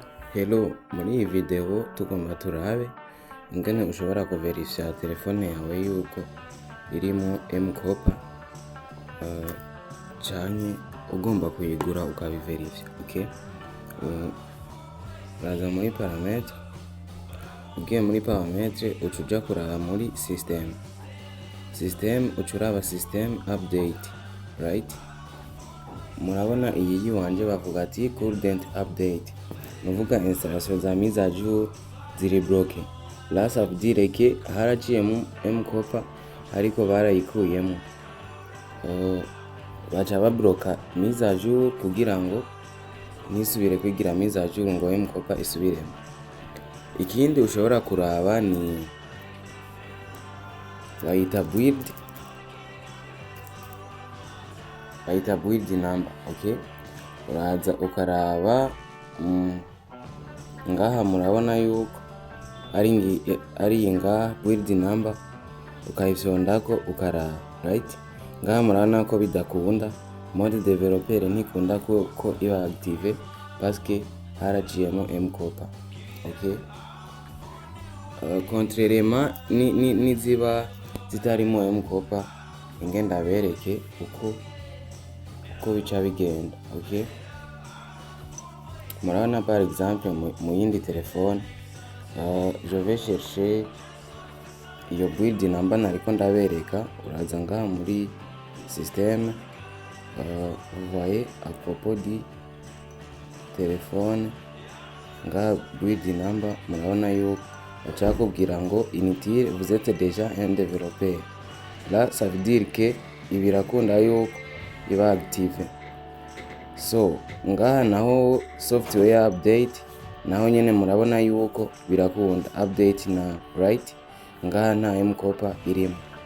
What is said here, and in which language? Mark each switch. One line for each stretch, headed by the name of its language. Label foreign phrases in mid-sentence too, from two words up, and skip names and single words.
Rundi: Hello, muri iyi video tugomba turabe ingene ushobora kuverifya telefone yawe yuko irimo M-Kopa canke ugomba kuyigura ukabiverifya, okay? Uraza muri paramètre, ugiye muri paramètre uca uja kuraba muri system, uca uraba system update, right? Murabona iyi yiwanje bavuga ati
English: current update,
Rundi: nuvuga installation za
French: mise à jour
Rundi: ziri bloqué.
French: Là ça veut dire que
Rundi: haraciyemo M-Kopa ariko barayikuyemo, baca babloka
French: mise à jour
Rundi: kugira ngo nisubire kwigira
French: mise à jour
Rundi: ngo M-Kopa isubiremo. Ikindi ushobora kuraba ni bayita
English: build number,
Rundi: okay? Uraza ukaraba ngaha murabona yuko ari ngaha
English: build number,
Rundi: ukayifyondako ukaraba, right? Ngaha murabona ko bidakunda
English: mode developer
Rundi: ntikunda ko iba active
French: parce que
Rundi: haraciyemo M-Kopa, okay? Contrairement ni ziba zitarimo M-Kopa ingenda bereke uko bica bigenda, okay? Murabona
French: par exemple
Rundi: mu yindi telefone,
French: je vais chercher
Rundi: iyo
English: build number
Rundi: nariko ndabereka. Uraza ngaha muri système,
French: vous voyez à propos du téléphone
Rundi: ngaha
English: build number,
Rundi: murabona yuko baca bakubwira ngo
French: inutile, vous êtes déjà un développeur. Là ça veut dire que
Rundi: ibirakunda yuko iba active. So ngaha naho
English: software update
Rundi: naho nyene murabona yuko birakunda update na, right? Ngaha nta M-Kopa irimo.